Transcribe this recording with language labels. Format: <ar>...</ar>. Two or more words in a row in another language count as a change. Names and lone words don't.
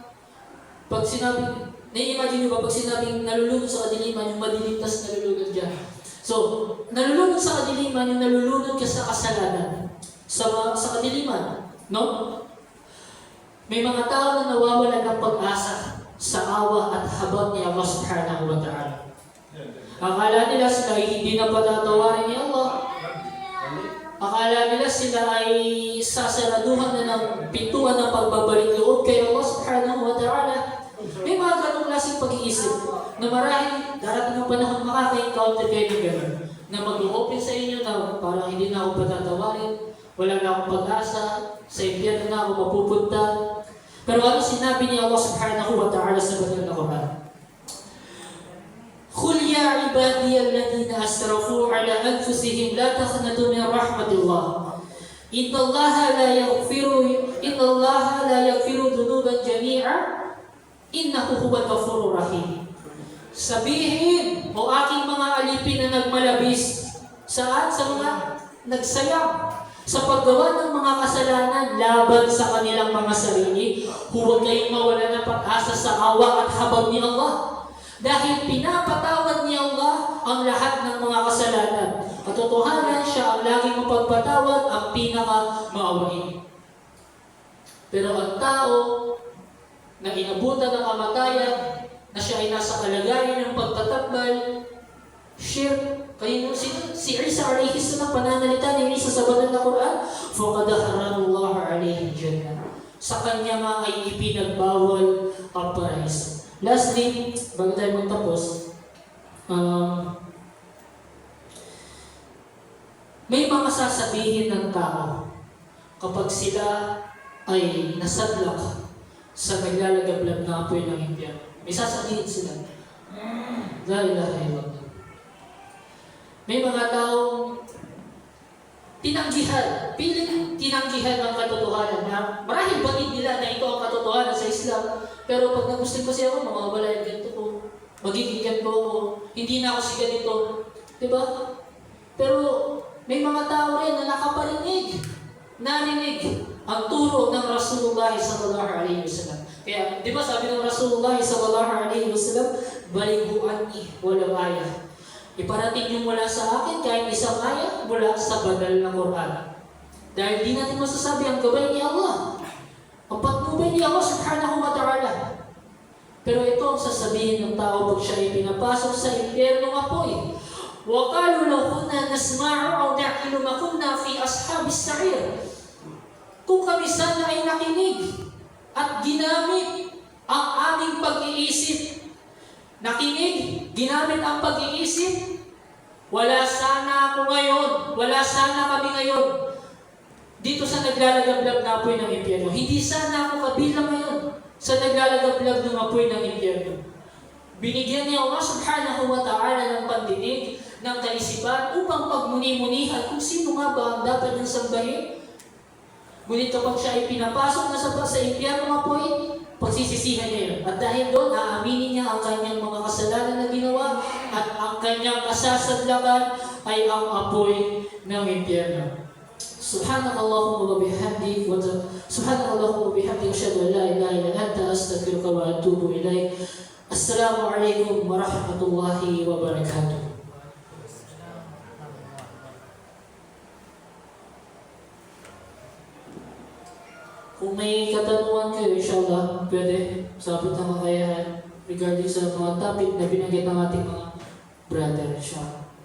<tl>Pag sinabi, nai-imagine nyo ba pag sinabing nalulunod sa kadiliman, yung madilim tas nalulunod dyan. So, nalulunod sa kadiliman, yung nalulunod ka sa kasalanan. Sa kadiliman, no? May mga tao na nawawalan ng pag-asa sa awa at habag ni Allah</tl> <ar>سبحانه وتعالى.</ar> <tl>Akala nila sila ay hindi na patatawarin ni Allah. Akala nila sila ay sasaraduhan na ng pintuan ng pagbabalik loob kay Allah</tl> <ar>سبحانه وتعالى.</ar> <tl>May mga ganong klaseng pag-iisip na marahil darating ang panahon makaka-encounter kayo ng gano'n na mag-open sa inyo na parang hindi na ako patatawarin, wala na akong pag-asa, sa impyerno na ako mapupunta. Pero ano sinabi ni Allah</tl> <ar>سبحانه وتعالى</ar> <tl>sa banal na Quran?</tl> <ar>قُلْ يَا عِبَادِيَ الَّذِينَ أَسْرَفُوا عَلَى أَنفُسِهِمْ لَا تَقْنَطُوا مِنْ رَحْمَةِ اللَّهِ إِنَّ اللَّهَ لَا يَغْفِرُ ذُنُوبًا جَمِيعًا إِنَّهُ هُوَ الْغَفُورُ الرَّحِيمُ.</ar> <tl>Sabihin, o aking mga alipin na nagmalabis, saan? Sa mga nagsayang sa paggawa ng mga kasalanan laban sa kanilang mga sarili, huwag kayong mawala ng pag-asa sa awa at habag ni Allah. Dahil pinapatawad ni Allah ang lahat ng mga kasalanan. Katotohanan, siya ang laging mapagpatawad, ang pinaka-maawain. Pero ang tao na inabutan ng kamatayan, na siya ay nasa kalagayan ng pagtatambal, shirk, kayo si Isa</tl> <ar>عليه السلام,</ar> <tl>pananalita ni Isa sa banal na Quran,</tl> <ar>فَقَدْ حَرَّمَ اللَّهُ عَلَيْهِ الْجَنَّةَ.</ar> <tl>Sa kanya nga ay ipinagbawal ang paraiso. Lastly, bago tayo magtapos, may mga sasabihin ng tao kapag sila ay nasadlak sa naglalagablab na apoy ng impyerno. May sasabihin sila,</tl> <ar>لا إله إلا الله.</ar> <tl>May mga taong tinanggihan, piling tinanggihan ng katotohanan na marahil batid nila na ito ang katotohanan sa Islam, pero pag nag-Muslim kasi ako, mawawala yung ganito ko, magiging ganito ako, hindi na ako si ganito, diba? Pero may mga tao rin na nakaparinig, narinig ang turo ng Rasulullah</tl> <ar>صلى الله عليه وسلم.</ar> <tl>Kaya, di ba sabi ng</tl> <ar>Rasulullah صلى الله عليه وسلم، بلغوا عني ولو آية.</ar> <tl>Iparating niyo mula sa akin kahit isang ayat mula sa banal na Quran. Dahil di natin masasabi ang gabay ni Allah, ang patnubay ni Allah</tl> <ar>سبحانه وتعالى.</ar> <tl>Pero ito ang sasabihin ng tao pag siya ay pinapasok sa impyernong apoy.</tl> <ar>وَقَالُوا لَوْ كُنَّا نَسْمَعُ أَوْ نَعْقِلُ مَا كُنَّا فِي أَصْحَابِ السَّعِيرِ.</ar> <tl>Kung kami sana ay nakinig at ginamit ang aming pag-iisip, nakinig, ginamit ang pag-iisip, wala sana ako ngayon, wala sana kami ngayon dito sa naglalagablab na apoy ng impyerno. Hindi sana ako kabilang ngayon sa naglalagablab ng apoy ng impyerno. Binigyan niya Allah</tl> <ar>سبحانه وتعالى</ar> <tl>ng pandinig, ng kaisipan upang pagmuni-munihan kung sino nga ba ang dapat niyang sambahin. Ngunit kapag siya ay pinapasok na sa impyerno ng apoy, pagsisisihan niya yun. At dahil doon, aaminin niya ang kanyang mga kasalanan na ginawa at ang kanyang kasasadlakan ay ang apoy ng impyerno.</tl> <ar>سبحانك اللهم وبحمدك سبحانك اللهم وبحمدك أشهد أن لا إله إلا أنت أستغفرك وأتوب إليك. السلام عليكم ورحمة الله وبركاته.</ar> <tl>Kung may katanungan kayo, inshallah, pwede sabit ng kakayahan regarding sa mga topic na binanggit ng ating mga brother, inshallah.</tl>